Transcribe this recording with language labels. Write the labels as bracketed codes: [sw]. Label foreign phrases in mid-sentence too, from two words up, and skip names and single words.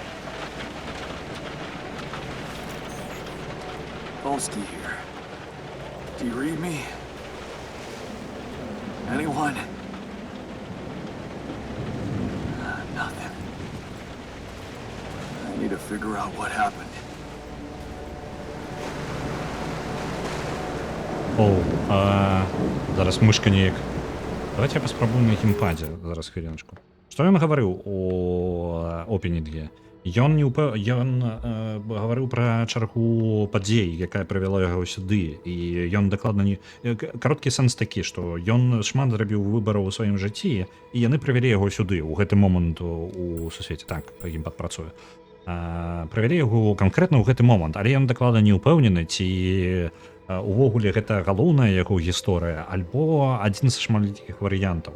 [en] Volsky here. Do you read me? Anyone? Nothing. I need to figure out what happened. [be] Зараз мышка неяк. Давайте я паспрабую на геймпаде. Зараз хвіліночку. Што ён гаварыў у опенінге? Ён не ўпэ... ён гаварыў пра чаргу падзей, якая прывяла яго сюды, і ён дакладна не кароткі сэнс такі, што ён шмат зрабіў выбараў у сваім жыцці, і яны прывялі яго сюды у гэты момант у сусвеце, так ім падпрацуе, прывялі яго канкрэтна ў гэты момант, але ён дакладна не ўпэўнены, ці увогуле гэта галоўная яго гісторыя альбо адзін з шматлікіх варыянтаў.